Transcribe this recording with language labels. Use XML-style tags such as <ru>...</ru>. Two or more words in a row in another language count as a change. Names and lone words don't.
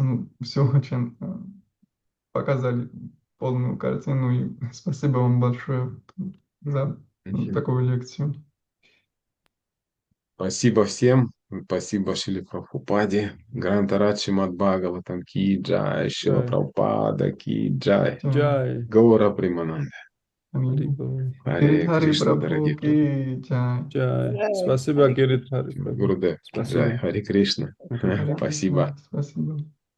<ru>Ну, все очень показали полную картину, и спасибо вам большое за такую лекцию. Спасибо всем. Спасибо Шиле Прабхупаде. Грантарадж Шримад Бхагаватам</ru> <hi>की जय.</hi> <ru>Шила Джай. Прабхупада</ru> <hi>की जय.</hi> <ru>Джай. Гаура Примананда. Харибол. Харе Гирит Хари Кришна, Прабху дорогие.</ru> <hi>की जय.</hi> <ru>Джай. Джай. Спасибо, Гирит Хари. Гурудев. Спасибо. Джай. Харе Кришна. Харе Спасибо. Кришна. Спасибо.</ru>